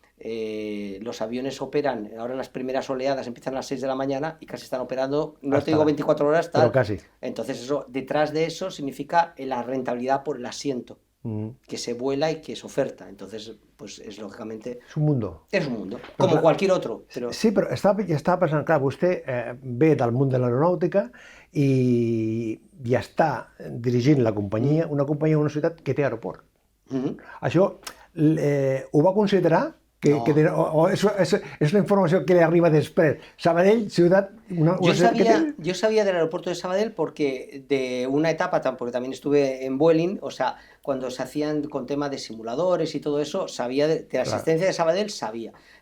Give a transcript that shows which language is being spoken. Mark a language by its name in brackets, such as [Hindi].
[Spanish] Los aviones operan, ahora en las primeras oleadas empiezan a las 6 de la mañana y casi están operando, no te digo 24 horas, tal. Pero casi. Entonces detrás de eso significa la rentabilidad por el asiento, que se vuela y que se oferta. Entonces, pues es lógicamente... Es un mundo. [Catalan] És un mundo, com qualsevol otro. Però... Sí, però estava pensant, clar, vostè ve del món de l'aeronàutica i està dirigint la companyia, una companyia d'una ciutat que té aeroport. Això ho va considerar? [Spanish] Es una información que le arriba después. Sabadell, ciudad... Yo sabía del aeropuerto de Sabadell porque de una etapa, porque también estuve en Vueling, o sea, cuando se hacían con tema de simuladores y todo eso, sabía de la existencia de Sabadell, sabía.